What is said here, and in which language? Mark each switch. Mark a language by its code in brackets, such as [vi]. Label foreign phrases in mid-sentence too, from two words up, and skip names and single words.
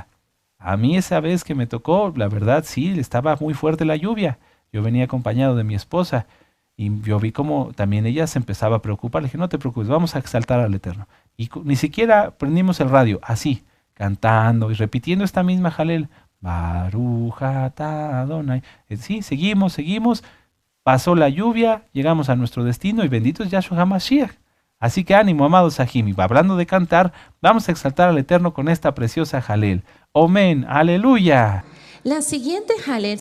[es] A mí esa vez que me tocó, la verdad sí, estaba muy fuerte la lluvia. Yo venía acompañado de mi esposa y yo vi como también ella se empezaba a preocupar. Le dije, no te preocupes, vamos a exaltar al Eterno. Y ni siquiera prendimos el radio, así, cantando y repitiendo esta misma Halel. [he] Baruch atah Adonai. [es] Sí, seguimos, seguimos. Pasó la lluvia, llegamos a nuestro destino y bendito es Yahshua HaMashiach. Así que ánimo, amados Sahim. Hablando de cantar, vamos a exaltar al Eterno con esta preciosa Halel. Amén, aleluya. La siguiente Halel